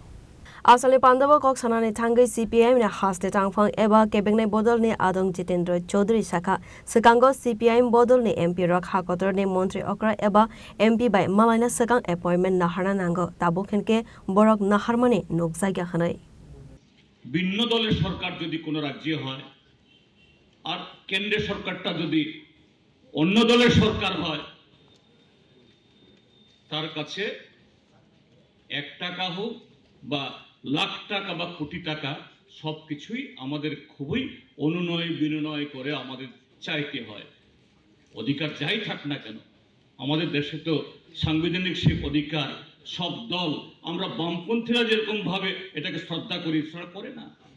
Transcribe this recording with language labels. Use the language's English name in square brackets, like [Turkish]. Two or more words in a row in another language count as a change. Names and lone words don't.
[Kok Borok] Asali Pandava Kok Sanani Tangai CPIM ne Haste Tangfang Eba Kebengne Bodol ni Adong Jitendra Chaudhary Saka, Sekango CPIM Bodol ni MP Rak Hakotor ni Montri Okra Eba MP by Malana Sekang appointment Nahara Nango, Tabukhenke Borok Naharmani Nukzagya Hanai. [Bangla] ভিন্ন দলের সরকার যদি কোনো রাজ্যে হয় আর কেন্দ্রের সরকারটা যদি অন্য দলের সরকার হয় তার কাছে 1 টাকা হোক বা লাখ টাকা বা কোটি টাকা সবকিছুই আমাদের খুবই অনুনয় বিনয় করে আমাদের চাইতে হয় অধিকার যাই থাক না কেন আমাদের দেশে তো সাংবিধানিক সেই অধিকার সব দল আমরা বামপন্থীরা যেরকম ভাবে এটাকে শ্রদ্ধা করি সেটা করে না